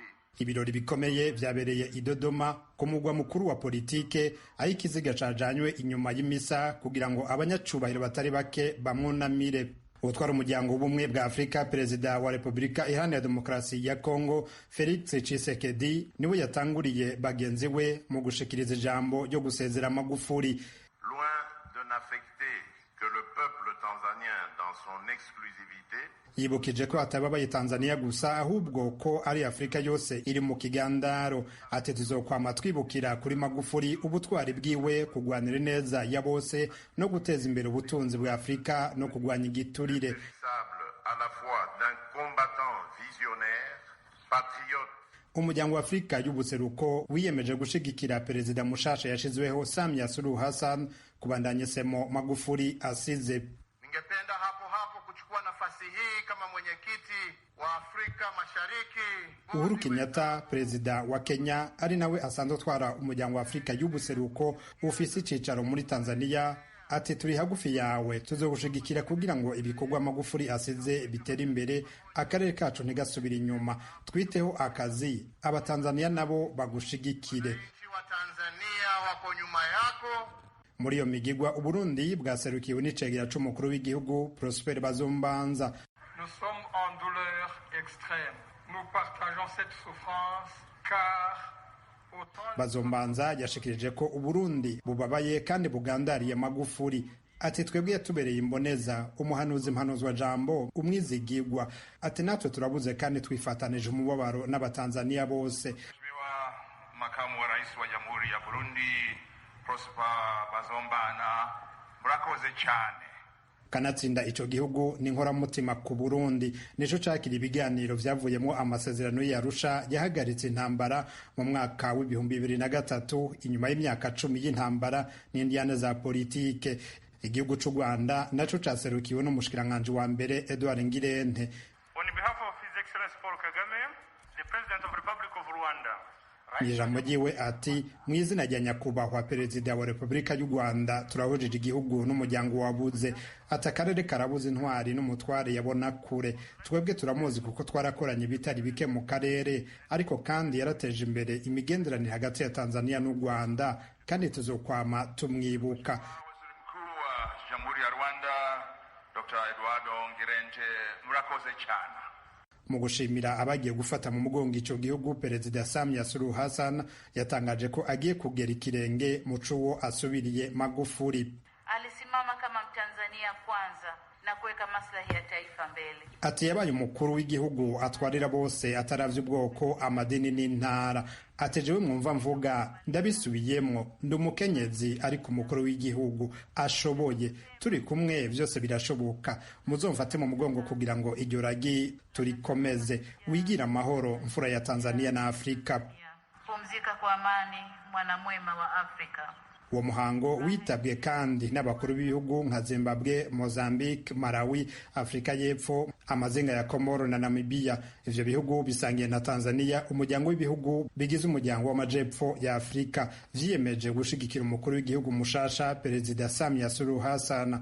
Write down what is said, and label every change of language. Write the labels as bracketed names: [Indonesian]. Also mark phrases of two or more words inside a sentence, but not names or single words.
[Rundi] Ibirori bikomeye vyabereye i Dodoma ku mugwa mukuru wa politike aho ikiziga cajanywe inyuma y'imisa kugira ngo abanyacubahiro batari bake bamwunamire. Utwara umuryango w'ubumwe bwa Afrika Perezida wa Republika Iharanira Demokarasi ya Kongo Felix Tshisekedi niwe yatanguriye bagenzi we mu gushikiriza ijambo ryo gusezera Magufuli. [French] Loin de n'affecter que le peuple tanzanien dans son exclusivité, [Rundi] yibukije ko atababaye Tanzania gusa ahubwo ko ari Afrika yose iri mu kigandaro. Ati tuzokwama twibukira kuri Magufuli ubutwari bwiwe kugwanira neza ya bose no guteza imbere ubutunzi bwa Afrika no kugwanya igiturire. [French] à la fois d'un combattant visionnaire, patriote. [Rundi] Umuryango wa Afrika y'ubuseruko wiyemeje gushigikira perezida mushasha yashizweho Samia Suluhu Hassan kubandanya semo Magufuli asize. [Swahili] Ningependa hapo kuchukua nafasi hii kama mwenyekiti wa Afrika Mashariki. [Rundi] Uhuru Kenyatta, perezida wa Kenya, ari nawe asanzwe atwara umuryango wa Afrika y'ubuseruko ufise icicaro muri Tanzania, ati turi hagufi yawe tuzogushigikira kugira ngo ibikorwa Magufuli asize bitera imbere akarere kacu ntigasubira inyuma. Twiteho akazi abatanzania nabo bagushigikire. [Swahili] Wa Tanzania wako nyuma yako. [Rundi] Muri iyo migigwa Uburundi bwaserukiwe n'icegera c'umukuru w'igihugu Prosper Bazombanza. [French] Nous sommes en douleur extrême. Nous partageons cette souffrance car [Rundi] Bazombanza yashikirije ko Uburundi bubabaye kandi bugandariye Magufuli. Ati twebwe yatubereye imboneza umuhanuzi mpanuzwa jambo umwizigirwa. Ati natwe turabuze kandi twifatanije umubabaro n'abatanzania bose. [Swahili] Mheshimiwa Makamu wa Rais wa Jamhuri ya Burundi Prosper Bazombana, [Rundi] murakoze cyane. Kanatsinda ico gihugu ni nkoramutima ku Burundi nico cakira ibiganiro vyavuyemo amasezerano y'Arusha yahagaritse intambara mu mwaka w'2003 inyuma y'imyaka 10 y'intambara n'indiyane za politike. Igihugu c'u Rwanda naco caserukiwe n'umushikiranganje wa mbere Edouard Ngirente. [English] On behalf of His Excellency Paul Kagame, the President of the Republic of Rwanda. [Rundi] Ijambo ryiwe ati mu izina rya nyakubahwa perezida wa Repubulika y'u Rwanda turahujije igihugu n'umuryango wabuze. Ati akarere karabuze intwari n'umutware yabona kure. Twebwe turamuzi kuko twarakoranye bitari bike mu karere, ariko kandi yarateje imbere imigenderanire hagati ya Tanzania n'u Rwanda kandi tuzokwama tumwibuka. [Swahili] Mkuu wa Jamhuri ya Rwanda Dr. [Rundi] Eduardo Ngirente, murakoze cyane. Mu gushimira abagiye gufata mu mugongo ico gihugu, Perezida Samia Suluhu Hassan yatangaje ko agiye kugera ikirenge mu cuwo asubiriye Magufuli. [Swahili] Alisimama kama Mtanzania kwanza na kuweka maslahi ya taifa mbele. [Rundi] Ati yabaye umukuru w'igihugu atwarira bose ataravye ubwoko, amadini n'intara. Ati jewe mwumva mvuga ndabisubiyemwo, ndi umukenyezi ariko umukuru w'igihugu ashoboye, turi kumwe vyose birashoboka, muzomfate mu mugongo kugira ngo iryo ragi turikomeze. Wigira amahoro mfura ya Tanzania na Afrika. [Swahili] Pumzika kwa amani mwanamwema wa Afrika. [Rundi] Uwo muhango witabwe kandi n'abakuru b'ibihugu nka Zimbabwe, Mozambique, Malawi, Afrika y'Epfo, amazinga ya Komoro na Namibia. Ivyo bihugu bisangiye na Tanzania umuryango w'ibihugu bigize umuryango w'amajepfo ya Afrika, vyiyemeje gushigikira umukuru w'igihugu mushasha Perezida Samia Suluhu Hassan.